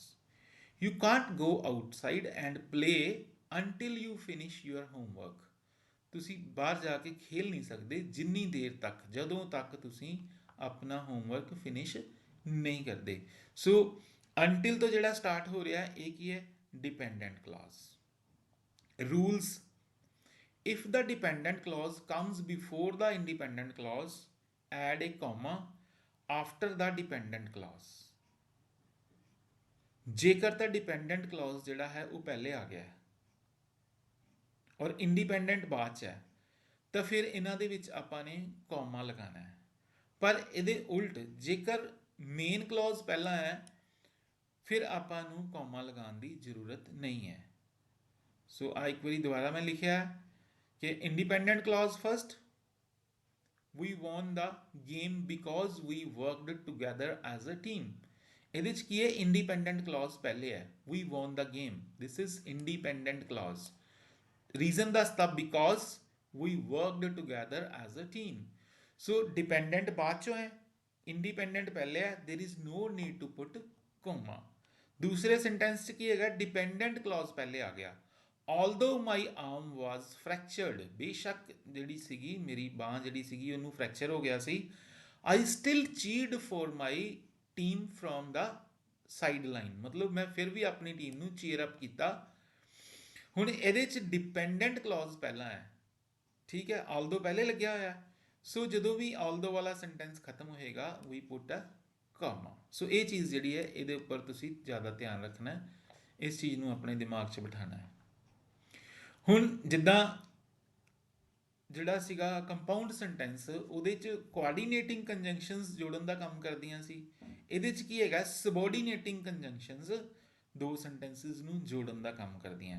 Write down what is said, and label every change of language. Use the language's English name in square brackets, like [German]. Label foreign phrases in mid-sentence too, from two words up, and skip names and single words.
[English] You can't go outside and play until you finish your homework. [Punjabi] ਤੁਸੀਂ ਬਾਹਰ ਜਾ ਕੇ ਖੇਲ ਨਹੀਂ ਸਕਦੇ ਜਿੰਨੀ ਦੇਰ ਤੱਕ, ਜਦੋਂ ਤੱਕ ਤੁਸੀਂ ਆਪਣਾ [English] homework finish [Punjabi] ਨਹੀਂ ਕਰਦੇ। ਸੋ ਅੰਟਿਲ ਤੋਂ ਜਿਹੜਾ ਸਟਾਰਟ ਹੋ ਰਿਹਾ ਇਹ ਕੀ ਹੈ, [English] dependent clause. rules, if the dependent clause comes before the independent clause, add a comma after the dependent clause। [Punjabi] ਜੇਕਰ ਤਾਂ [English] dependent clause [Punjabi] ਜਿਹੜਾ ਹੈ ਉਹ ਪਹਿਲੇ ਆ ਗਿਆ ਹੈ ਔਰ ਇੰਡੀਪੈਂਡੈਂਟ ਬਾਅਦ 'ਚ ਹੈ ਤਾਂ ਫਿਰ ਇਹਨਾਂ ਦੇ ਵਿੱਚ ਆਪਾਂ ਨੇ ਕੌਮਾ ਲਗਾਉਣਾ ਹੈ। ਪਰ ਇਹਦੇ ਉਲਟ ਜੇਕਰ [English] main clause [Punjabi] ਪਹਿਲਾਂ ਹੈ ਫਿਰ ਆਪਾਂ ਨੂੰ ਕੌਮਾ ਲਗਾਉਣ ਦੀ ਜ਼ਰੂਰਤ ਨਹੀਂ ਹੈ। ਸੋ ਆ ਇੱਕ ਵਾਰੀ ਦੁਬਾਰਾ ਮੈਂ ਲਿਖਿਆ ਕਿ [English] independent clause first, we won the game because we worked together as a team। [Punjabi] ਇਹਦੇ 'ਚ ਕੀ ਹੈ, [English] independent clause [Punjabi] ਪਹਿਲੇ ਹੈ, [English] we won the game, this is independent clause। ਰੀਜ਼ਨ ਦੱਸਤਾ because we worked together as a team। [Punjabi] ਸੋ ਡਿਪੈਂਡੈਂਟ ਬਾਅਦ ਚੋਂ ਹੈ, ਇੰਡੀਪੈਂਡੈਂਟ ਪਹਿਲੇ ਹੈ, [English] there is no need to put comma। [Punjabi] ਦੂਸਰੇ ਸੈਂਟੈਂਸ 'ਚ ਕੀ ਹੈਗਾ, [English] dependent clause [Punjabi] ਪਹਿਲੇ ਆ ਗਿਆ। [English] although my arm was fractured, [Punjabi] ਬੇਸ਼ੱਕ ਜਿਹੜੀ ਸੀਗੀ ਮੇਰੀ ਬਾਂਹ ਜਿਹੜੀ ਸੀਗੀ ਉਹਨੂੰ ਫ੍ਰੈਕਚਰ ਹੋ ਗਿਆ ਸੀ, [English] I still cheered for my team from the sideline। [Punjabi] ਮਤਲਬ ਮੈਂ ਫਿਰ ਵੀ ਆਪਣੀ ਟੀਮ ਨੂੰ [English] cheer up [Punjabi] ਕੀਤਾ। ਹੁਣ ਇਹਦੇ 'ਚ [English] dependent clause [Punjabi] ਪਹਿਲਾਂ ਹੈ, ਠੀਕ ਹੈ, although ਪਹਿਲੇ ਲੱਗਿਆ ਹੋਇਆ। ਸੋ ਜਦੋਂ ਵੀ although ਵਾਲਾ ਸੈਂਟੈਂਸ ਖਤਮ ਹੋਏਗਾ [English] we put a comma। [Punjabi] ਸੋ ਇਹ ਚੀਜ਼ ਜਿਹੜੀ ਹੈ ਇਹਦੇ ਉੱਪਰ ਤੁਸੀਂ ਜ਼ਿਆਦਾ ਧਿਆਨ ਰੱਖਣਾ ਹੈ, ਇਸ ਚੀਜ਼ ਨੂੰ ਆਪਣੇ ਦਿਮਾਗ 'ਚ ਬਿਠਾਉਣਾ ਹੈ। ਹੁਣ ਜਿੱਦਾਂ ਜਿਹੜਾ ਸੀਗਾ [English] compound sentence [Punjabi] ਉਹਦੇ 'ਚ [English] coordinating conjunctions [Punjabi] ਜੋੜਨ ਦਾ ਕੰਮ ਕਰਦੀਆਂ ਸੀ, ਇਹਦੇ 'ਚ ਕੀ ਹੈਗਾ, [English] subordinating conjunctions [Punjabi] ਦੋ ਸੈਂਟੈਂਸਿਸ ਨੂੰ ਜੋੜਨ ਦਾ ਕੰਮ ਕਰਦੀਆਂ।